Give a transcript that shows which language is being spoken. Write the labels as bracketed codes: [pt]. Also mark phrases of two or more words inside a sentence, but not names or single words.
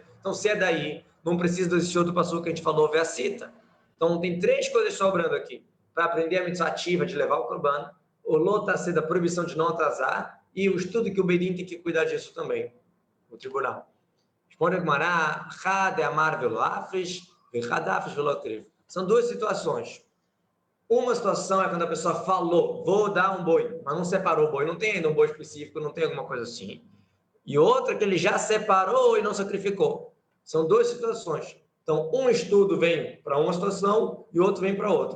[pt] Então, se é daí, não precisa desse outro passo que a gente falou, ver a cita. Então, tem 3 coisas sobrando aqui. Para aprender a mitzvah ativa de levar o Korban, o Lotase da proibição de não atrasar, e o estudo que o Beidin tem que cuidar disso também, o tribunal. Responde a Gemara, [arc] חד אמר ולא אפריש וחד אפריש ולא קריב. [pt] São 2 situações. Uma situação é quando a pessoa falou, vou dar um boi, mas não separou o boi, não tem ainda um boi específico, não tem alguma coisa assim. E outra que ele já separou e não sacrificou. São 2 situações. Então, um estudo vem para uma situação e o outro vem para outra.